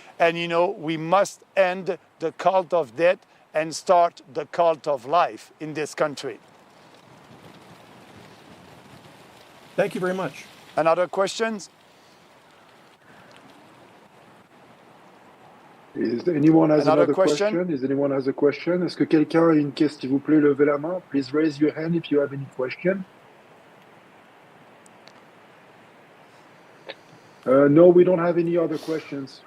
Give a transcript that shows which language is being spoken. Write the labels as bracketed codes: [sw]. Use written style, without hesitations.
[en] And, we must end the cult of death and start the cult of life in this country. Thank you very much. Another questions? Is anyone has another question? Is anyone has a question? [fr] Est-ce que quelqu'un a une question? S'il vous plaît, levez la main. [en] Please raise your hand if you have any question. No, we don't have any other questions.